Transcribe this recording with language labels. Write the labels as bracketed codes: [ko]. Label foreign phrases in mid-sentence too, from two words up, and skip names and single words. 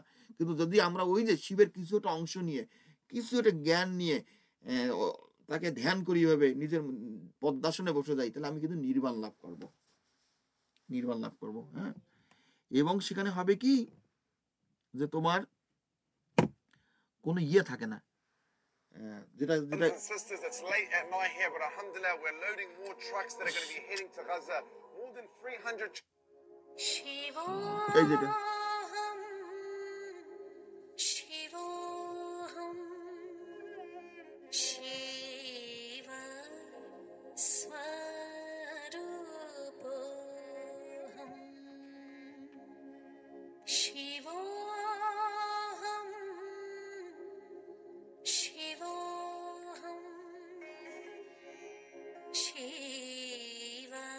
[bn] কিন্তু যদি আমরা ওই যে শিবের কিছু একটা অংশ নিয়ে, কিছু একটা জ্ঞান নিয়ে তাকে ধ্যান করি, ভাবে নিজের পদ্মাসনে বসে যাই, তাহলে আমি কিন্তু নির্বাণ লাভ করব। নির্বাণ লাভ করব। হ্যাঁ, এবং সেখানে হবে কি, যে তোমার কোনো ইয়ে থাকে না। যেটা যেটা [en] Brothers and sisters, it's late at night here, but alhamdulillah, we're loading more trucks that are going to be heading to Gaza. More than 300 [bn] এই যেটা [sa] शिवोऽहं शिवोऽहं शिव स्वरूपोऽहं शिवोऽहं शिवोऽहं शिव